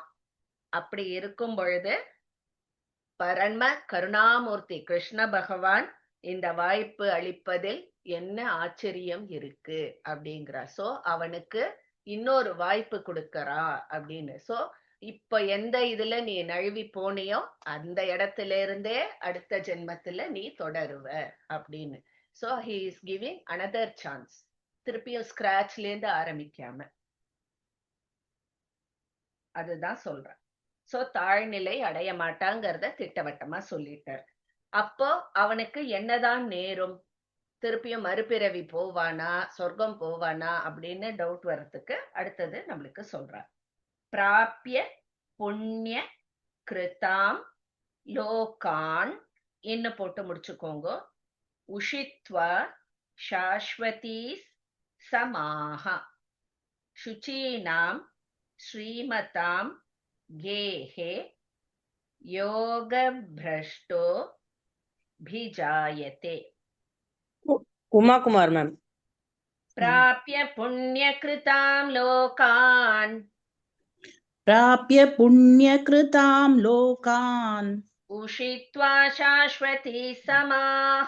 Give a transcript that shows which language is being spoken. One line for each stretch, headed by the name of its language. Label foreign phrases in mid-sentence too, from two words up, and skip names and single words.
Tamil: அப்படி இருக்கும் பொழுது பரம கருணாமூர்த்தி கிருஷ்ண பகவான் இந்த வாய்ப்பு அளிப்பதில் என்ன ஆச்சரியம் இருக்கு அப்படிங்கிறார். சோ அவனுக்கு இன்னொரு வாய்ப்பு கொடுக்கறா அப்படின்னு. சோ இப்ப எந்த இதுல நீ நழுவி போனியோ அந்த இடத்துல இருந்தே அடுத்த ஜென்மத்துல நீ தொடருவ அப்படின்னு.
English: சோ he is giving another chance.
Tamil: திருப்பியும் ஸ்கிராச்ல இருந்து ஆரம்பிக்காம அதுதான் சொல்றேன். சோ தாழ்நிலை அடைய மாட்டாங்கிறத திட்டவட்டமா சொல்லிட்டார். அப்போ அவனுக்கு என்னதான் நேரும், திருப்பியும் மறுபிறவி போவானா சொர்க்கம் போவானா அப்படின்னு டவுட் வர்றதுக்கு அடுத்தது நம்மளுக்கு சொல்றார்.
Sanskrit: प्राप्य पुण्यकृतां लोकान्
Tamil: என்ன போட்டு முடிச்சுக்கோங்க.
Sanskrit: उषित्वा शाश्वतीः समाः शुचीनां श्रीमतां गेहे योगभ्रष्टो भिजायते.
English: उमा कुमार मैम.
Sanskrit: प्राप्य पुण्यकृतां लोकान् प्राप्य पुण्यकृतां लोकान् उषित्वा शाश्वती समाः